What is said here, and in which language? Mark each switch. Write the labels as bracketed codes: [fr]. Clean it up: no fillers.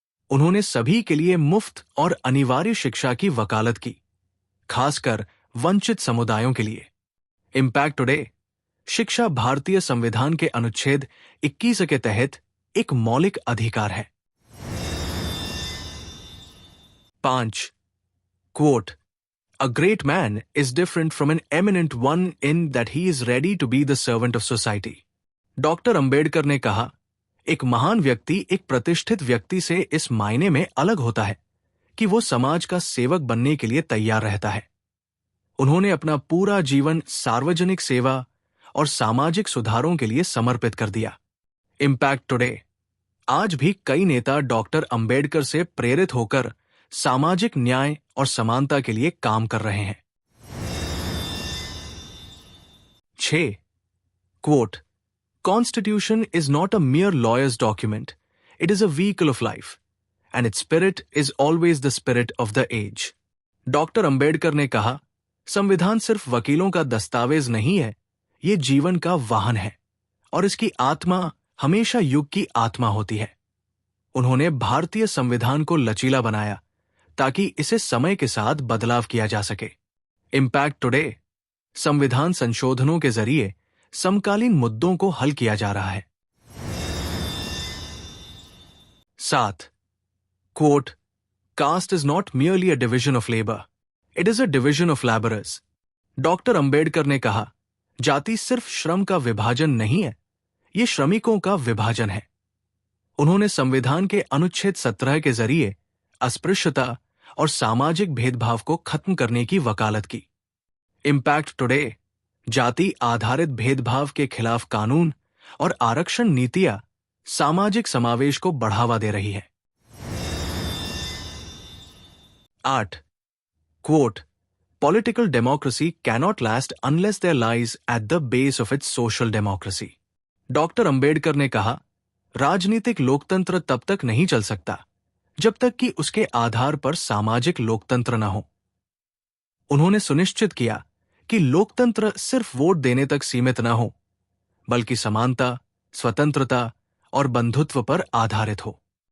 [hi] उन्होंने सभी के लिए मुफ्त और अनिवार्य शिक्षा की वकालत की, खासकर वंचित समुदायों के लिए। [en] impact today, [hi] शिक्षा भारतीय संविधान के अनुच्छेद 21 के तहत एक मौलिक अधिकार है। 5. [en] Quote, A great man is different from an eminent one in that he is ready to be the servant of society। [hi] Doctor Ambedkar ने कहा, एक महान व्यक्ति एक प्रतिष्ठित व्यक्ति से इस मायने में अलग होता है कि वो समाज का सेवक बनने के लिए तैयार रहता है। उन्होंने अपना पूरा जीवन सार्वजनिक सेवा और सामाजिक सुधारों के लिए समर्पित कर दिया। [en] impact today, [hi] आज भी कई नेता डॉक्टर अंबेडकर से प्रेरित होकर सामाजिक न्याय और समानता के लिए काम कर रहे हैं। 6. [en] Quote, Constitution is not a mere lawyer's document, it is a vehicle of life, and its spirit is always the spirit of the age। [hi] Doctor Ambedkar ने कहा, संविधान सिर्फ वकीलों का दस्तावेज नहीं है, ये जीवन का वाहन है और इसकी आत्मा हमेशा युग की आत्मा होती है। उन्होंने भारतीय संविधान को लचीला बनाया ताकि इसे समय के साथ बदलाव किया जा सके। [en] impact today, [hi] संविधान संशोधनों के जरिए समकालीन मुद्दों को हल किया जा रहा है। 7. [en] Quote, Caste is not merely a division of labor, it is a division of laborers। [hi] Doctor Ambedkar ने कहा, जाति सिर्फ श्रम का विभाजन नहीं है, ये श्रमिकों का विभाजन है। उन्होंने संविधान के अनुच्छेद 17 के जरिए अस्पृश्यता और सामाजिक भेदभाव को खत्म करने की वकालत की। [en] impact today, [hi] जाति आधारित भेदभाव के खिलाफ कानून और आरक्षण नीतियां सामाजिक समावेश को बढ़ावा दे रही है। 8. [en] Quote, Political democracy cannot last unless there lies at the base of its social democracy. [hi] Doctor Ambedkar ने कहा, राजनीतिक लोकतंत्र तब तक नहीं चल सकता जब तक कि उसके आधार पर सामाजिक लोकतंत्र न हो। उन्होंने सुनिश्चित किया कि लोकतंत्र सिर्फ वोट देने तक सीमित न हो, बल्कि समानता, स्वतंत्रता और बंधुत्व पर आधारित हो।